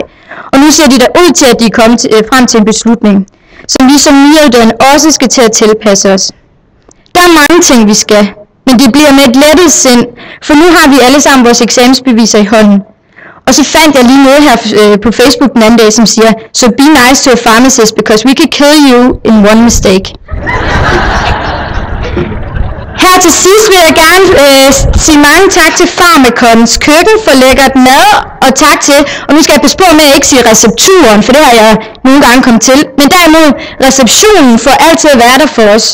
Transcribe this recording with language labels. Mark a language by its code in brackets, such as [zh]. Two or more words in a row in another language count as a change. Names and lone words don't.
[da] Og nu ser de der ud til, at de er kommet frem til en beslutning, som vi som nyuddannede også skal til at tilpasse os. Der er mange ting, vi skal, men det bliver med et lettet sind, for nu har vi alle sammen vores eksamensbeviser i hånden. Og så fandt jeg lige noget her på Facebook den anden dag, som siger, [en] so be nice to a pharmacist, because we could kill you in one mistake. [da] Her til sidst vil jeg gerne sige mange tak til Pharmakons køkken for lækkert mad, og tak til, og nu skal jeg passe på med at ikke sige recepturen, for det har jeg nogle gange kommet til, men derimod receptionen for altid at være der for os.